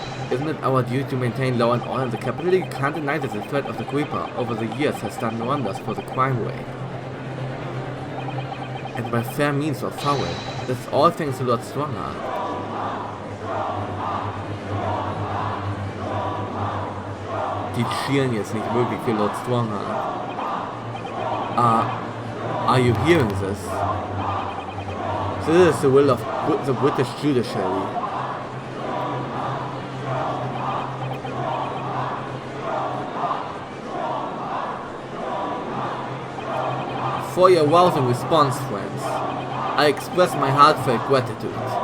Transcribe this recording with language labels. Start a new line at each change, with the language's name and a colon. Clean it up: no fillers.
English: Isn't it our duty to maintain law and order in the capital? You can't deny that the threat of the Creeper over the years has done wonders for the crime rate. And by fair means or foul, that's all thanks to Lord Strongheart.
German: Die cheeren jetzt nicht wirklich für Lord Strongheart.
English: Are you hearing this? This is the will of the British judiciary. For your rousing response, friends, I express my heartfelt gratitude.